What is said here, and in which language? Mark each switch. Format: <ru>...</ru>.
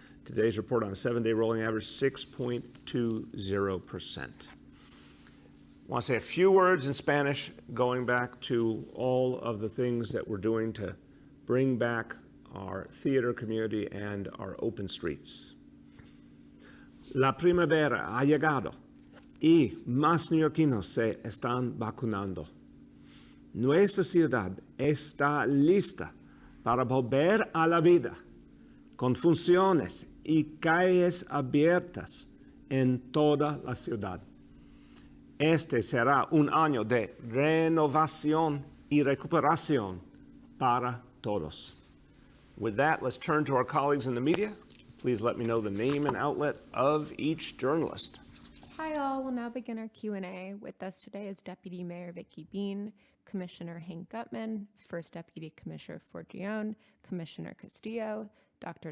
<en>Today's report on a 7-day rolling average, 6.20%. I want to say a few words in Spanish, going back to all of the things that we're doing to bring back our theater community and our open streets.</en> <es>La primavera ha llegado y más neoyorquinos se están vacunando. Nuestra ciudad está lista para volver a la vida, con funciones y calles abiertas en toda la ciudad. Este será un año de renovación y recuperación para todos.</es> <en>With that, let's turn to our colleagues in the media. Please let me know the name and outlet of each journalist. Hi all, we'll now begin our Q&A. With us today is Deputy Mayor Vicky Bean, Commissioner Hank Gutman, First Deputy Commissioner Forgione, Commissioner Castillo, Dr.</en>